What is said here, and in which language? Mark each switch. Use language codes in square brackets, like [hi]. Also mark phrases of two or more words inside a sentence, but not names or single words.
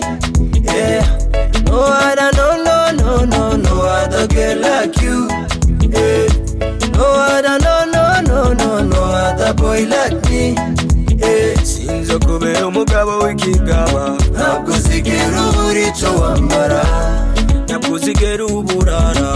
[en] Yeah. No other, no other girl like you. Yeah. No other, no other boy like me. Yeah. [rw] Sinzo kubera umugabo w'ikigaba, ntabwo uzigera ubura icyo wambara, ntabwo uzigera uburara.